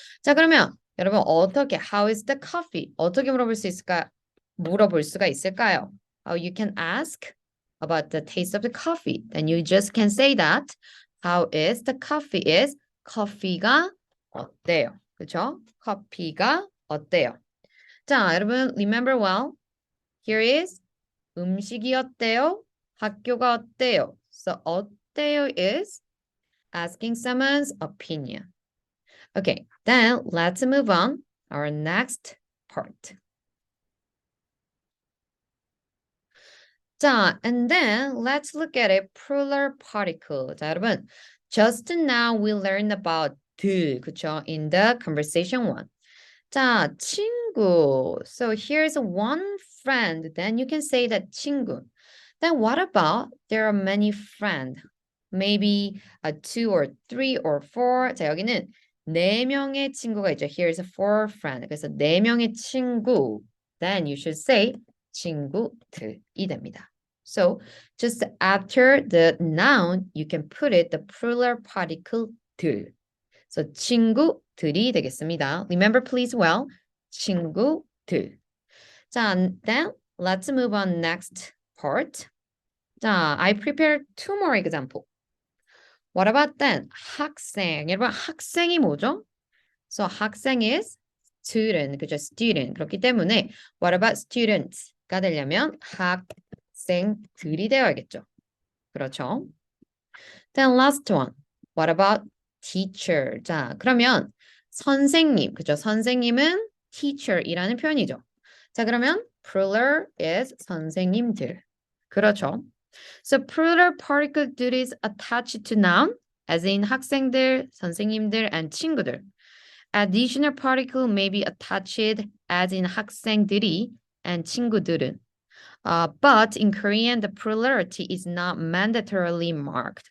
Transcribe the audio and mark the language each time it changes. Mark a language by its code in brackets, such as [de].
[ko] 자, 그러면 여러분 어떻게 [en] how is the coffee? [ko] 어떻게 물어볼 수가 있을까요? [en] How you can ask about the taste of the coffee. Then you just can say that how is the coffee is [ko] 커피가 어때요? 그렇죠? 커피가 어때요? 자, 여러분 [en] remember well. Here is [ko] 음식이 어때요? 학교가 어때요? [en] So 어때요 is asking someone's opinion. Okay, then let's move on our next part. 자, and then let's look at a plural particle. 자, 여러분, just now we learned about 들, 그쵸? In the conversation one. 자, 친구. So here's one friend. Then you can say that 친구. Then what about there are many friends? Maybe two or three or four. [ko] 자, 여기는 네 명의 친구가 있죠. [en] Here's four friends. [ko] 그래서 네 명의 친구. [en] Then you should say [ko] 친구들이 됩니다. [en] So just after the noun, you can put it the plural particle 들. [ko] So 친구들이 되겠습니다. [en] Remember please well, 친구들. 자, then let's move on next part. 자, I prepared two more example. What about then? [ko] 학생. 여러분, 학생이 뭐죠? [en] So 학생 is student, 그죠? Student. [ko] 그렇기 때문에 [en] what about students [ko] 가 되려면 학생들이 되어야겠죠. 그렇죠? [en] Then last one. What about teacher? [ko] 자, 그러면 선생님, 그죠? 선생님은 teacher이라는 표현이죠. 자, 그러면 [en] plural is [ko] 선생님들. 그렇죠? [en] So plural particle is attached to noun, as in 학생들, 선생님들, and 친구들. Additional particle may be attached as in 학생들이 and 친구들은. But in Korean, the plurality is not mandatorily marked.